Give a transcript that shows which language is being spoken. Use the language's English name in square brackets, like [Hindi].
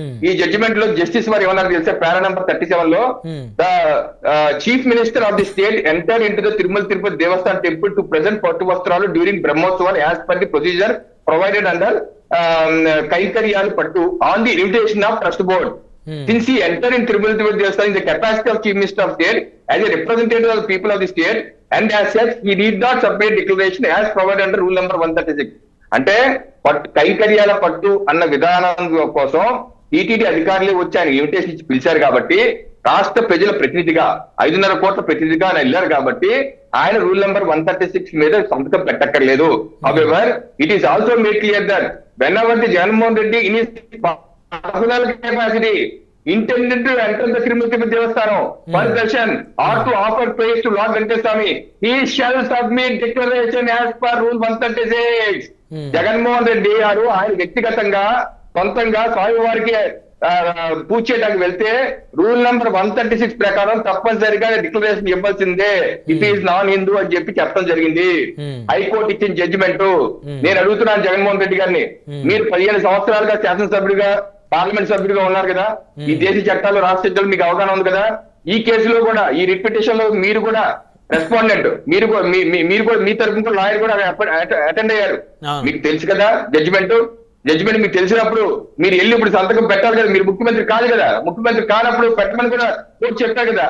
[Telugu] ఈ జడ్జిమెంట్ లో జస్టిస్ వారు ఏమన్నారు తెలిసే, పారా నెంబర్ 37 లో, [English] The chief minister of the state enter into the Tirumala Tirupati Devasthan temple to present పట్టు వస్త్రాలు during బ్రహ్మోత్సవాలు as per the procedure provided under కైంకర్యాలు పట్టు on the invitation of trust board. Since he entered in Tirumala Tirupati Devasthan in the capacity of Chief Minister of State as a representative of the people of the state, and as such he need not submit declaration as provided under rule number 136. [Telugu] అంటే కైంకర్యాల పట్టు అన్న విధానం కోసం TTD అధికారులే వచ్చి ఆయన invitation ఇచ్చి పిలిచారు కాబట్టి, రాష్ట్ర ప్రజల ప్రతినిధిగా 5.5 కోట్ల ప్రతినిధిగా ఆయన వెళ్ళారు కాబట్టి ఆయన రూల్ నెంబర్ 136 మీద సంతకం పెట్టక్కర్లేదు. [English] However, it is also made clear that whenever the Jagannath Reddy in his personal capacity intended to enter the Tirumala Tirupati Devasthanam for darshan or to offer praise to Lord Venkateswara Swami, he shall submit declaration as per rule 136. [Telugu] Jaganmohan Reddy గారు ఆయన వ్యక్తిగతంగా సొంతంగా స్వామివారికి పూజ చేయడానికి వెళ్తే rule number 136 ప్రకారం తప్పనిసరిగా declaration ఇవ్వాల్సిందే, [English] it is non Hindu [Telugu] అని చెప్పి చెప్పడం జరిగింది. హైకోర్టు ఇచ్చిన జడ్జిమెంట్. నేను అడుగుతున్నాను జగన్మోహన్ రెడ్డి గారిని, మీరు 15 సంవత్సరాలుగా శాసనసభ్యుడిగా పార్లమెంట్ సభ్యుడిగా ఉన్నారు కదా, ఈ దేశ చట్టాలు రాష్ట్ర చట్టాలు మీకు అవగాహన ఉంది కదా, ఈ కేసులో కూడా ఈ రిట్ పిటిషన్ లో మీరు కూడా రెస్పాండెంట్, మీరు కూడా మీ తరఫున లాయర్ కూడా అటెండ్ అయ్యారు, మీకు తెలుసు కదా జడ్జిమెంట్ మీకు తెలిసినప్పుడు మీరు వెళ్ళి ఇప్పుడు సంతకం పెట్టాలి కదా, మీరు ముఖ్యమంత్రి కాదు కదా, ముఖ్యమంత్రి కానప్పుడు పెట్టమని కూడా కోర్టు చెప్పారు కదా.